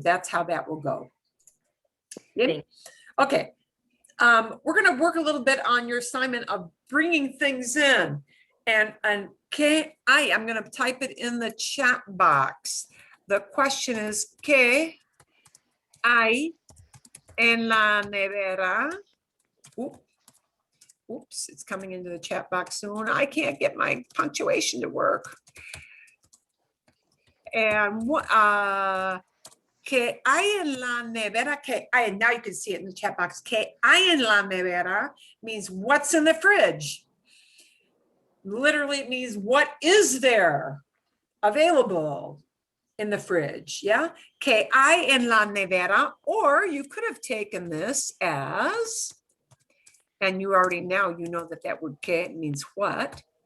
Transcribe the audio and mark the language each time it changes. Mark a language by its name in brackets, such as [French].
[English] That's how that will go. Yep. Okay. We're going to work a little bit on your assignment of bringing things in. And I'm going to type it in the chat box. The question is, [Spanish] ¿qué hay en la nevera? [English] Oops, it's coming into the chat box soon. I can't get my punctuation to work. And what, [Spanish] ¿qué hay en la nevera? ¿Qué hay? [English] Now you can see it in the chat box. [Spanish] ¿Qué hay en la nevera [English] means what's in the fridge. Literally, it means what is there available in the fridge. Yeah. [Spanish] ¿Qué hay en la nevera? [English] Or you could have taken this as, and you already now you know that that word que means what.